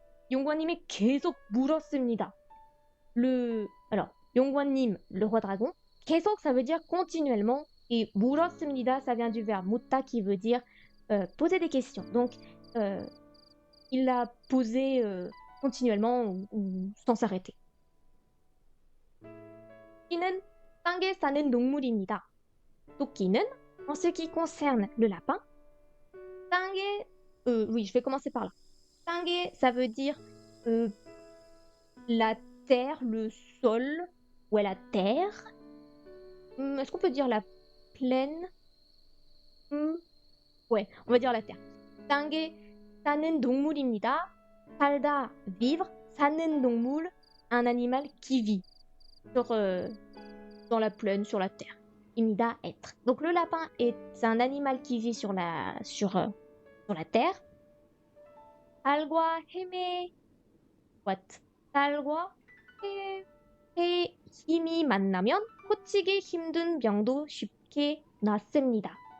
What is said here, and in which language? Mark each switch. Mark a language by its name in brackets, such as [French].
[Korean] 용관님이 계속 물었습니다. [French] Alors, 용관님, le roi dragon. 계속, ça veut dire continuellement. Et 물었습니다, ça vient du verbe 묻다 qui veut dire poser des questions. Donc, il l'a posé continuellement ou sans s'arrêter. [Korean] 토끼는 땅에 사는 동물입니다. [French] 토끼는, en ce qui concerne le lapin, 땅에, oui, je vais commencer par là. 땅에, ça veut dire la terre, le sol, ouais, la terre. Est-ce qu'on peut dire la plaine? Ouais, on va dire la terre. [Korean] 땅에 사는 동물입니다. [French] 살다, vivre. [Korean] 사는 동물, [French] un animal qui vit dans la plaine, sur la terre. 입니다, être. Donc le lapin c'est un animal qui vit sur la terre. [Korean] 달과 햄의 [English] what? [Korean] 달과 해 힘이 만나면 고치기 힘든 병도 쉽게 낫습니다.